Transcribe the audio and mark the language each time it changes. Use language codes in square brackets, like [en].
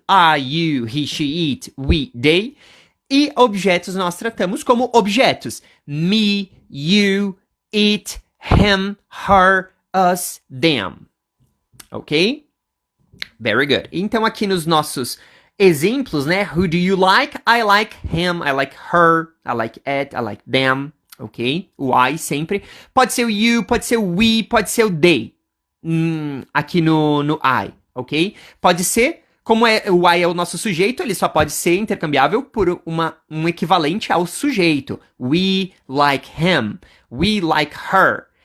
[en] I, you, he, she, it, we, they. [pt] E objetos nós tratamos como objetos. [en] Me, you, it, him, her, us, them. Ok? Very good. [pt] Então, aqui nos nossos exemplos, né? [en] Who do you like? I like him, I like her, I like it, I like them. [pt] Ok? O I sempre. Pode ser o you, pode ser o we, pode ser o they. Aqui no I. Ok? Pode ser, como o I é o nosso sujeito, ele só pode ser intercambiável por um equivalente ao sujeito. [en] We like him. We like her.